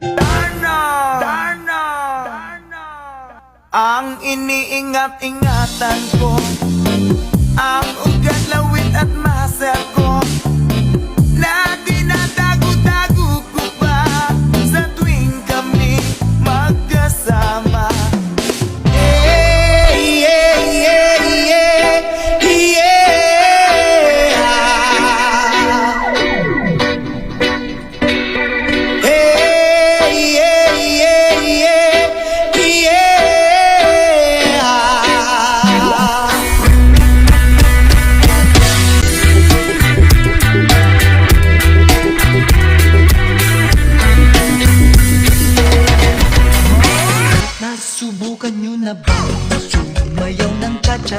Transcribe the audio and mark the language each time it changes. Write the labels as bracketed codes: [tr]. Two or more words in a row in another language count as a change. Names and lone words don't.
[tl] Darna, ang iniingat-ingatan ko, ang ugat, lawit at muscle ko, na dinadago-dago ko pa sa tuwing kami magkasama. [en] Hey, yeah, yeah, yeah, yeah. Hey, yeah, yeah, yeah, yeah. [tl] Nasubukan nyo na ba sumayaw ng cha-cha?